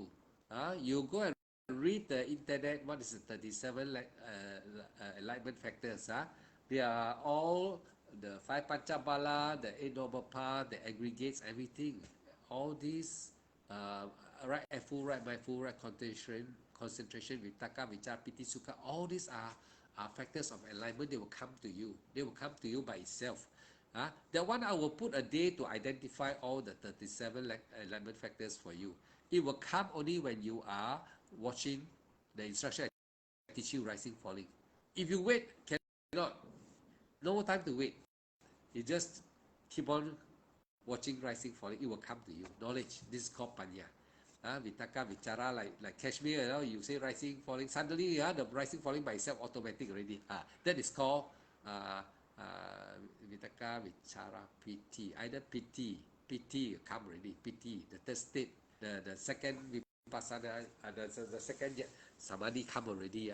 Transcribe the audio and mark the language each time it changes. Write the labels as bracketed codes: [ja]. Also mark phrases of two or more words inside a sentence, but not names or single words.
[en] You go and read the internet, what is the 37 enlightenment factors? They are all the 5 Panchabala, the 8 Noble Path, the aggregates, everything. All these, right effort, right mindful, right concentration, [pi] vitaka, vichara, piti, sukha, [en] all these are factors of enlightenment. They will come to you. They will come to you by itself. That one I will put a day to identify all the 37 enlightenment factors for you. It will come only when you are watching the instruction I teach you, rising, falling. If you wait, cannot. No time to wait. You just keep on watching rising, falling. It will come to you. Knowledge. This is called panya. [pi] Vitaka, vichara, [en] like Kashmir, you say rising, falling. Suddenly, the rising, falling by itself automatic already. That is called [pi] vitaka, vichara, piti. [en] Either piti come already. Piti, the third state, the second vipassana, the second samadhi come already.